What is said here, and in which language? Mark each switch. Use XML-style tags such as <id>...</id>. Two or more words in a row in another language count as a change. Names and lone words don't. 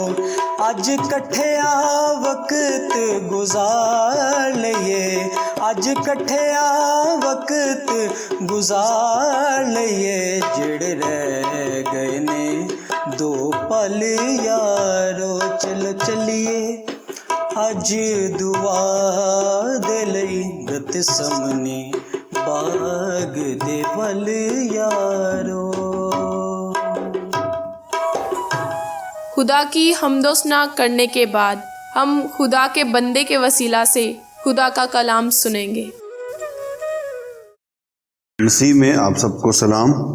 <pa>ਅਜ ਕੱਠਿਆ ਵਕਤ ਗੁਜ਼ਾਰ ਲਈਏ, ਅਜ ਕੱਠਿਆ ਵਕਤ ਗੁਜ਼ਾਰ ਲਈਏ। ਜੇੜੇ ਰਹਿ ਗਏ ਨੇ ਦੋ ਪਲ ਯਾਰੋ। ਚਲੋ ਚਲੀਏ ਅਜ ਦੁਆ ਦੇ ਲਈ ਗਤਸਮਨੀ باغ دے ول یارو۔</pa> <ur>خدا کی حمد و ثنا کرنے کے بعد ہم خدا کے بندے کے وسیلہ سے خدا کا کلام سنیں گے۔ مسیح میں آپ سب کو سلام۔</ur>